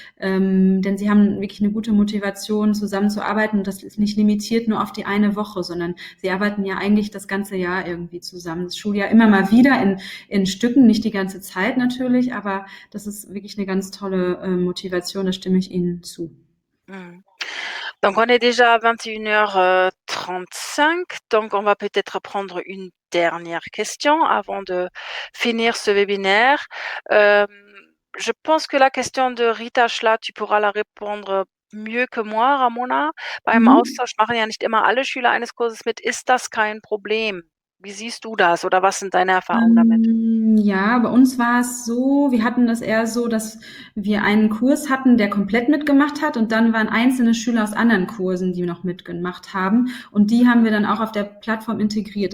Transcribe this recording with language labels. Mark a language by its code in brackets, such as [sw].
[de] Denn sie haben wirklich eine gute Motivation, zusammenzuarbeiten. Und das ist nicht limitiert nur auf die eine Woche, sondern sie arbeiten ja eigentlich das ganze Jahr irgendwie zusammen. Das Schuljahr immer mal wieder in Stücken, nicht die ganze Zeit natürlich, aber das ist wirklich eine ganz tolle Motivation, da stimme ich Ihnen zu. Mhm. [fr] Donc on est déjà à 21h35, donc on va peut-être prendre une dernière question avant de finir ce webinaire. Je pense que la question de Rita Schlatt, tu pourras la répondre mieux que moi, Ramona. [de] Beim Austausch machen ja nicht immer alle Schüler eines Kurses mit. Ist das kein Problem? Wie siehst du das oder was sind deine Erfahrungen damit? Ja, bei uns war es so, wir hatten das eher so, dass wir einen Kurs hatten, der komplett mitgemacht hat und dann waren einzelne Schüler aus anderen Kursen, die noch mitgemacht haben und die haben wir dann auch auf der Plattform integriert.